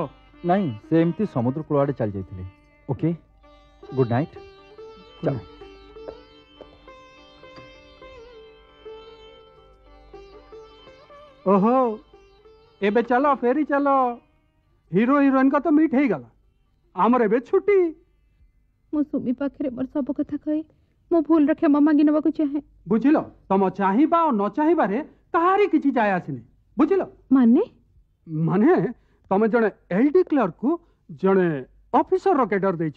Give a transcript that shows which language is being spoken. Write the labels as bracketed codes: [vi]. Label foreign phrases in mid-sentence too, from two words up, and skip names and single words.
[or] ନାଇଁ, ସେ ଏମିତି ସମୁଦ୍ର କୂଳ ଆଡେ ଚାଲି ଯାଇଥିଲେ। ଓକେ, ଗୁଡ୍ ନାଇଟ୍। ଚାଲ। ଓହୋ, ଏବେ ଚାଲ ଫେରି ଚାଲ। ହିରୋ ହିରୋଇନ [hi] का तो [or] मीट ହେଇଗଲା, ଆମର ଏବେ ଛୁଟି। ମୁଁ ସୁମି ପାଖରେ ମୋର ସବୁ କଥା କହି ମୋ ଭୁଲର କ୍ଷମା ମାଗି ନେବାକୁ ଚାହେଁ। ବୁଝିଲ, ତମ ଚାହିଁବା ଆଉ ନ ଚାହିଁବାରେ କାହାରି କିଛି ଯାଏ ଆସିନି। ବୁଝିଲ? ମାନେ ମାନେ ତମେ ଜଣେ ଏଲଡି କ୍ଲର୍କକୁ ଜଣେ ଅଫିସରର କେଡର ଦେଇଛ।